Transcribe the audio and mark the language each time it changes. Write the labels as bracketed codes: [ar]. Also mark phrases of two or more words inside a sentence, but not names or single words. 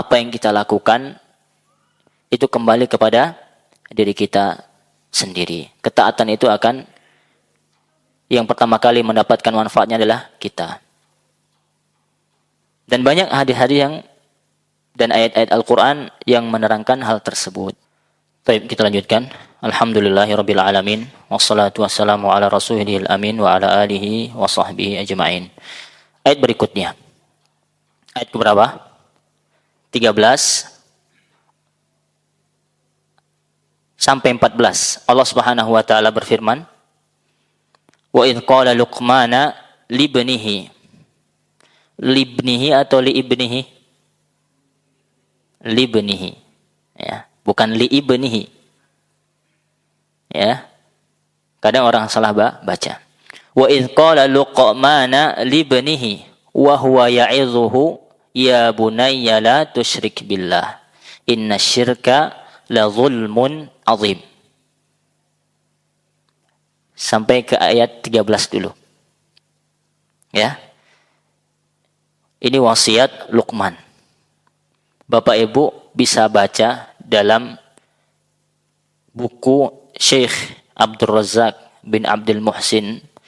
[id] Apa yang kita lakukan itu kembali kepada diri kita sendiri. Ketaatan itu akan yang pertama kali mendapatkan manfaatnya adalah kita. Dan banyak hadis-hadis yang dan ayat-ayat Al-Quran yang menerangkan hal tersebut. Baik, kita lanjutkan. [ar] الحمد لله رب العالمين والصلاة والسلام على رسوله الأمين وعلى آله وصحبه أجمعين. [id] Ayat berikutnya. Ayat keberapa? 13 sampai 14. Allah [ar] سبحانه وتعالى [id] berfirman, [ar] "وإذ قال لقمان لابنه." [id] Libnihi atau liibnihi? Libnihi. Ya, bukan liibnihi. Ya. Kadang orang salah baca. [ar] وإذ قال لقمان لابنه وهو يعظه يا بني لا تشرك بالله إن الشرك لظلم عظيم. [id] Sampai ke ayat 13 dulu. Ya. Ini wasiat Luqman. Bapak Ibu bisa baca dalam buku Syekh Abdul Razak bin Abdul Muhsin.